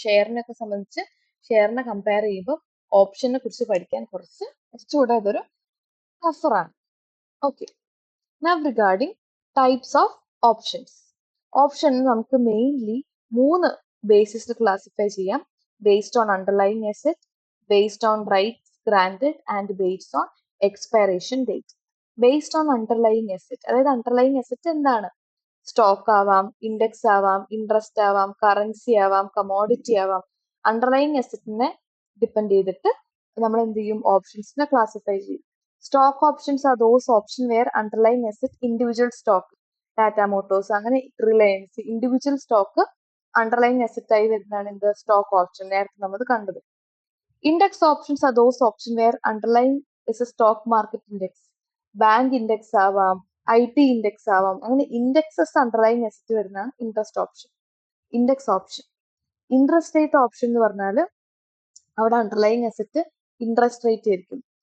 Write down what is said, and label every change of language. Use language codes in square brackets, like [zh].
[ml] ഷെയറിനൊക്കെ സംബന്ധിച്ച് ഷെയറിനെ കമ്പയർ ചെയ്യുമ്പോൾ ഓപ്ഷനെ കുറിച്ച് പഠിക്കാൻ കുറച്ചുകൂടെ അതൊരു ടഫറാണ്. [en] Okay, now regarding types of options. [ml] Option നമുക്ക് മെയിൻലി 3 ബേസിസിൽ ക്ലാസിഫൈ ചെയ്യാം. [en] based on underlying asset, based on rights granted, and based on expiration date. [ml] Based on underlying asset, അതായത് underlying asset എന്താണ്, സ്റ്റോക്ക് ആവാം, ഇൻഡെക്സ് ആവാം, ഇൻട്രസ്റ്റ് ആവാം, currency ആവാം, commodity ആവാം. Underlying അസറ്റിനെ depend ചെയ്തിട്ട് നമ്മൾ എന്ത് ചെയ്യും, ഓപ്ഷൻസിനെ ക്ലാസിഫൈ ചെയ്യും. [en] Stock options are those options where underlying asset individual stock, Tata Motors, അങ്ങനെ Reliance, individual stock underlying asset [ml] ആയി വരുന്നതാണ് എന്ത് സ്റ്റോക്ക് ഓപ്ഷൻ, നേരത്തെ നമ്മൾ കണ്ടത്. [en] index options are those option where underline is a stock market index, bank index ആവാം, IT index [ml] ആവാം, അങ്ങനെ [en] Indexes underline asset വരുന്നതാണ് index option. [ml] Interest rate option എന്ന് പറഞ്ഞാൽ അവിടെ അണ്ടർലൈൻ അസറ്റ് ഇൻട്രസ്റ്റ് റേറ്റ് ആയിരിക്കും.